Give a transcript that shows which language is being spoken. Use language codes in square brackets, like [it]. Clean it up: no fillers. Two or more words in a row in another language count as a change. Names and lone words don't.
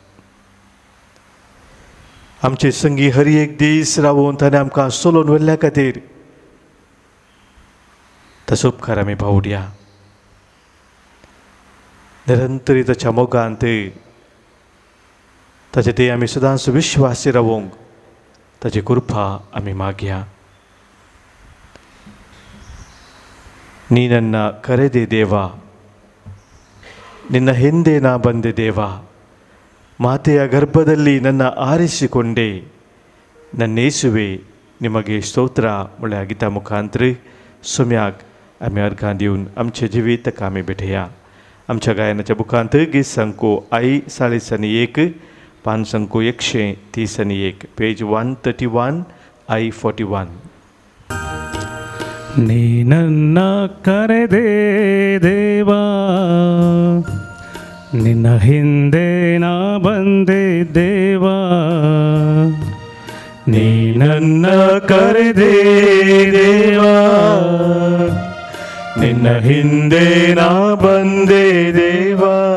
[kok] आमचे संगी हर एक दीस रावून ताणें आमकां चलोवन व्हरल्या खातीर ताचो उपकार आमी भावुडया. निरंतरी ताच्या मोगांत ताचे ते आमी सदांच विश्वासी रावूंक ताची कृपा आमी मागया. [kn] ನೀ ನನ್ನ ಕರೆದೆ ದೇವ ನಿನ್ನ ಹಿಂದೆ ನಾ ಬಂದೆ ದೇವ ಮಾತೆಯ ಗರ್ಭದಲ್ಲಿ ನನ್ನ ಆರಿಸಿಕೊಂಡೆ ನನ್ನೇಸುವೆ ನಿಮಗೆ ಸ್ತೋತ್ರ [kok] म्हळ्या गिता मुखांतर सोम्याक आमी अर्गां दिवन आमचे जिवीत आमी भेटया. आमच्या गायनाच्या बुकांत गीत संको आई 41 पान संको 131 पेज 131 आई 41. [kn] ನೀ ನನ್ನ ಕರೆದೆ ದೇವಾ ನಿನ್ನ ಹಿಂದೆ ನಾ ಬಂದೆ ದೇವಾ ನೀ ನನ್ನ ಕರೆದೆ ದೇವಾ ನಿನ್ನ ಹಿಂದೆ ನಾ ಬಂದೆ ದೇವಾ